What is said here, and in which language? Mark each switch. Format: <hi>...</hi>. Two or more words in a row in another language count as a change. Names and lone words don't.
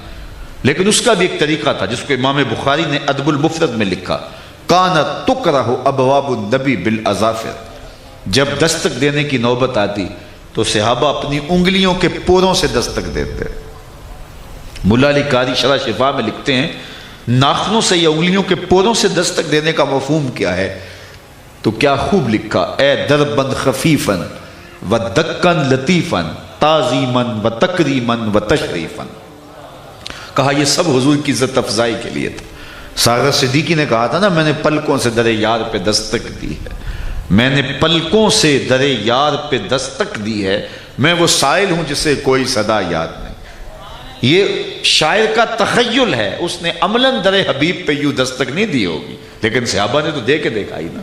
<ur>لیکن اس کا بھی ایک طریقہ تھا جس کو امام بخاری نے ادب المفرد میں لکھا،</ur> <ar>کانت تکرہ ابواب النبی بالاظافر،</ar> <ur>جب دستک دینے کی نوبت آتی تو صحابہ اپنی انگلیوں کے پوروں سے دستک دیتے۔ ملا علی قاری شرح شفا میں لکھتے ہیں ناخنوں سے یا انگلیوں کے پوروں سے دستک دینے کا مفہوم کیا ہے؟ تو کیا خوب لکھا،</ur> <ar>اے دربند خفیفن و دکن لطیفن تعظیمن و تکریمن و تشریفن۔</ar> <ur>کہا یہ سب حضور کی عزت افزائی کے لیے تھا۔ ساغر صدیقی نے کہا تھا نا میں نے پلکوں سے در یار پہ دستک دی ہے، میں نے پلکوں سے در یار پہ دستک دی ہے، میں وہ سائل ہوں جسے کوئی صدا یاد نہیں۔ یہ شاعر کا تخیل ہے، اس نے عملاً در حبیب پہ یوں دستک نہیں دی ہوگی، لیکن صحابہ نے تو دے کے دیکھا ہی نا۔</ur>